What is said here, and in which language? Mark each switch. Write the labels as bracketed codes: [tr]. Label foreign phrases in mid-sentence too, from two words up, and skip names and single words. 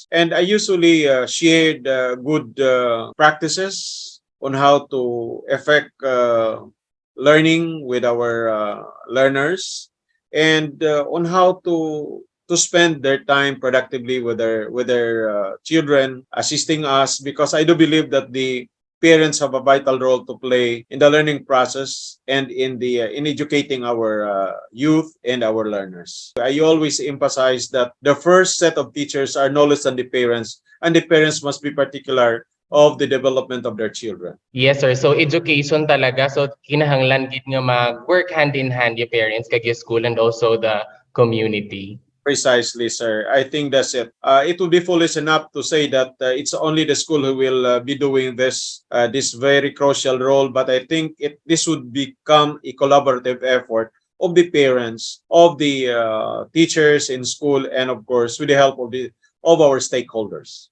[en] And I usually shared good practices on how to affect learning with our learners, and on how to spend their time productively with their children, assisting us, because I do believe that the parents have a vital role to play in the learning process and in the in educating our youth and our learners. I always emphasize that the first set of teachers are no less than the parents, and the parents must be particular of the development of their children. [hil] Yes, sir. So education talaga. So kinahanglan gid nga mag-work [en] hand in hand [hil] yung parents kag yung school [en] and also the community. Precisely, sir. I think that's it. It would be foolish enough to say that it's only the school who will be doing this very crucial role, but I think this would become a collaborative effort of the parents, of the teachers in school, and of course with the help of our stakeholders.